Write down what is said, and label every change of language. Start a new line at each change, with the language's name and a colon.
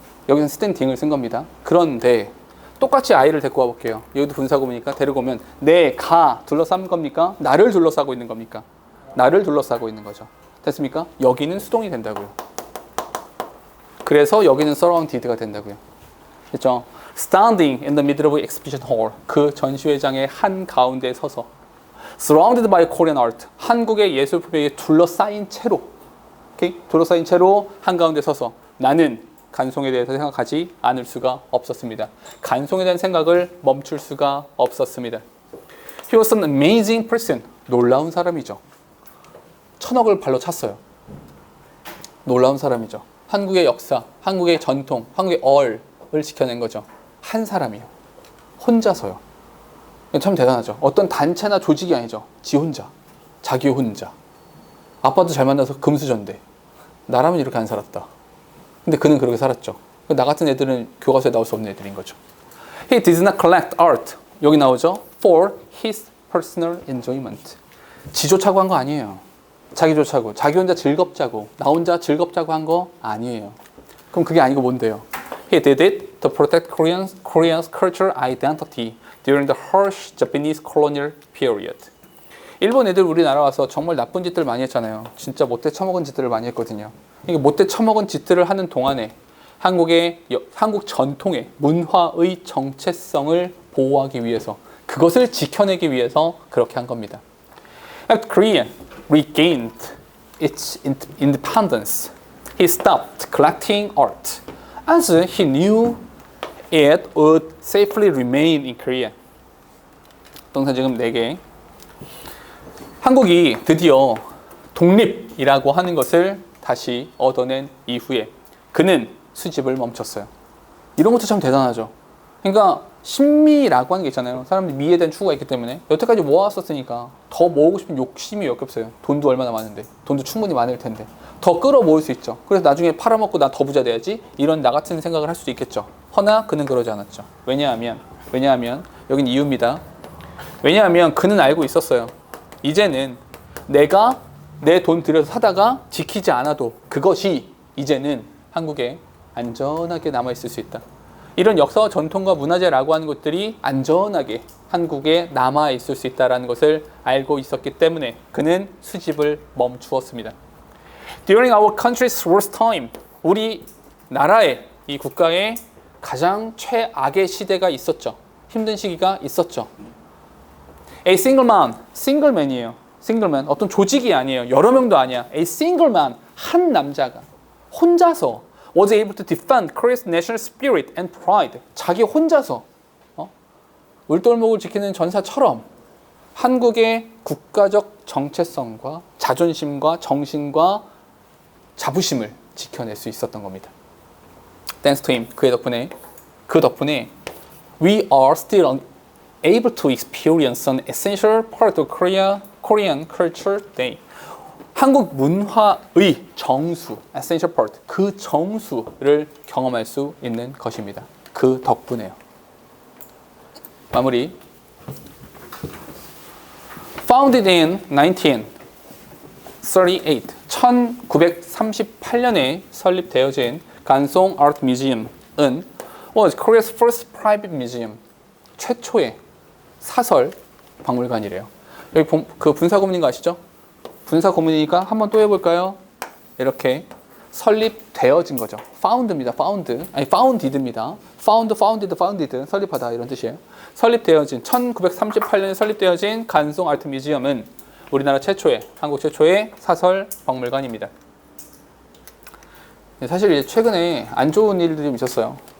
Korean: 여기서 standing을 쓴 겁니다. 그런데 똑같이 I를 데리고 와 볼게요. 여기도 분사구문이니까 데리고 오면 내가 둘러싼 겁니까? 나를 둘러싸고 있는 겁니까? 나를 둘러싸고 있는 거죠. 됐습니까? 여기는 수동이 된다고요. 그래서 여기는 surrounded가 된다고요. 됐죠?
English: Standing in the middle of exhibition hall.
Korean: 그 전시회장의 한 가운데 서서
English: surrounded by Korean art.
Korean: 한국의 예술품에 둘러싸인 채로 오케이? 둘러싸인 채로 한 가운데 서서 나는 간송에 대해서 생각하지 않을 수가 없었습니다. 간송에 대한 생각을 멈출 수가 없었습니다.
English: He was an amazing person.
Korean: 놀라운 사람이죠. 1000억을 발로 찼어요. 놀라운 사람이죠. 한국의 역사, 한국의 전통, 한국의 얼을 지켜낸 거죠. 한 사람이요. 혼자서요. 참 대단하죠. 어떤 단체나 조직이 아니죠. 지 혼자. 자기 혼자. 아빠도 잘 만나서 금수저인데 나라면 이렇게 안 살았다. 근데 그는 그렇게 살았죠. 나 같은 애들은 교과서에 나올 수 없는 애들인 거죠.
English: He did not collect art.
Korean: 여기 나오죠.
English: For his personal enjoyment.
Korean: 지 좋자고 한 거 아니에요. 자기 좋자고. 자기 혼자 즐겁자고. 나 혼자 즐겁자고 한 거 아니에요. 그럼 그게 아니고 뭔데요?
English: He did it to protect Korea's cultural identity during the harsh Japanese colonial period.
Korean: 일본 애들 우리나라 와서 정말 나쁜 짓들 많이 했잖아요. 진짜 못돼 처먹은 짓들을 많이 했거든요. 이게 못돼 처먹은 짓들을 하는 동안에 한국 전통의 문화의 정체성을 보호하기 위해서 그것을 지켜내기 위해서 그렇게 한 겁니다.
English: After Korea regained its independence, he stopped collecting art as he knew it would safely remain in Korea.
Korean: 동사 지금 4개. 한국이 드디어 독립이라고 하는 것을 다시 얻어낸 이후에 그는 수집을 멈췄어요. 이런 것도 참 대단하죠. 그러니까 신미라고 하는 게 있잖아요. 사람들이 미에 대한 추구가 있기 때문에 여태까지 모았었으니까 더 모으고 싶은 욕심이 역겹어요. 돈도 얼마나 많은데, 돈도 충분히 많을 텐데 더 끌어모을 수 있죠. 그래서 나중에 팔아먹고 나 더 부자 돼야지 이런 나 같은 생각을 할 수도 있겠죠. 허나 그는 그러지 않았죠. 왜냐하면 여긴 이유입니다. 왜냐하면 그는 알고 있었어요. 이제는 내가 내 돈 들여서 사다가 지키지 않아도 그것이 이제는 한국에 안전하게 남아있을 수 있다. 이런 역사와 전통과 문화재라고 하는 것들이 안전하게 한국에 남아있을 수 있다는 것을 알고 있었기 때문에 그는 수집을 멈추었습니다.
English: During our country's worst time,
Korean: 우리 나라의 이 국가의 가장 최악의 시대가 있었죠. 힘든 시기가 있었죠.
English: A single man,
Korean: 싱글맨이에요. 싱글맨, 어떤 조직이 아니에요. 여러 명도 아니야.
English: A single man,
Korean: 한 남자가 혼자서
English: was able to defend Korea's national spirit and pride.
Korean: 자기 혼자서 울돌목을 지키는 전사처럼 한국의 국가적 정체성과 자존심과 정신과 자부심을 지켜낼 수 있었던 겁니다.
English: Thanks to him,
Korean: 그 덕분에
English: we are still able to experience an essential part of Korean culture today.
Korean: 한국 문화의 정수,
English: essential part,
Korean: 그 정수를 경험할 수 있는 것입니다. 그 덕분에요. 마무리.
English: Founded in 1938,
Korean: 1938년에 설립되어진 간송
English: Art Museum은 was Korea's first private museum,
Korean: 최초의 사설 박물관이래요. 여기 그 분사구문인 거 아시죠? 분사구문이니까 한번 또 해볼까요? 이렇게 설립되어진 거죠. found입니다. founded입니다. founded, 설립하다 이런 뜻이에요. 설립되어진 1938년에 설립되어진 간송 아트 뮤지엄은 우리나라 최초의, 한국 최초의 사설 박물관입니다. 사실 최근에 안 좋은 일들이 좀 있었어요.